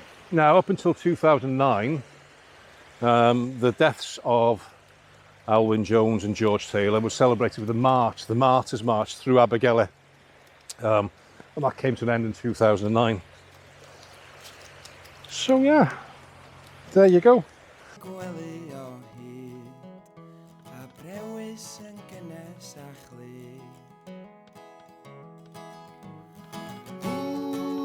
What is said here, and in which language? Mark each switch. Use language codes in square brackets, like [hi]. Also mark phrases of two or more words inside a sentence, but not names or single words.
[en] Now, up until 2009, the deaths of Alwyn Jones and George Taylor were celebrated with a march, the Martyrs' March through Abergele, and that came to an end in 2009. So yeah, there you go. [cy] Gwely o hyd, a brewis yn gynnes a chlyd.